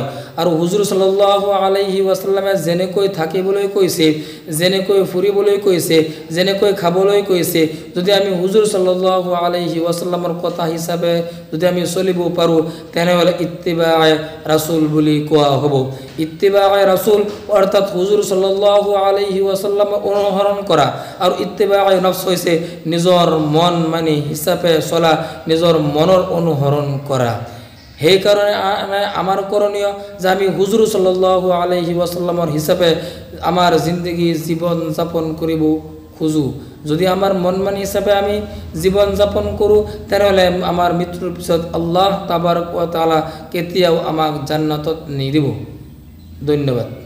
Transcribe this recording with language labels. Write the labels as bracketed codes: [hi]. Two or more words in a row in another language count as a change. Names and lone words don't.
[as] আৰু হুজুৰ [ar] صلى الله عليه وسلم [as] যেনেকৈ থাকিবলৈ কৈছে, যেনেকৈ ফুৰিবলৈ কৈছে, যেনেকৈ খাবলৈ কৈছে, যদি আমি হুজুৰ [ar] صلى الله عليه وسلم [as] কথা হিচাপে যদি আমি চলিব পাৰোঁ তেনেহ'লে ইত্তিবায়ে ৰাসূল বুলি কোৱা হ'ব। ইত্তিবায়ে ৰাসূল অৰ্থাৎ হুজুৰ [ar] صلى الله عليه وسلم [as] অনুসৰণ কৰা, আৰু ইত্তিবায়ে নফস হৈছে নিজৰ মন মানি হিচাপে চলা, নিজৰ মনৰ অনুসৰণ কৰা। সেইকাৰণে আমাৰ কৰণীয় যে আমি হুজুৰ [ar] صلى الله عليه وسلم [as] হিচাপে আমাৰ জিন্দগী জীৱন যাপন কৰিব খোজোঁ। যদি আমাৰ মন মানি হিচাপে আমি জীৱন যাপন কৰোঁ তেনেহ'লে আমাৰ মৃত্যুৰ পিছত আল্লাহ [ar] تبارك وتعالى [as] কেতিয়াও আমাক জান্নাতত নিদিব। ধন্যবাদ।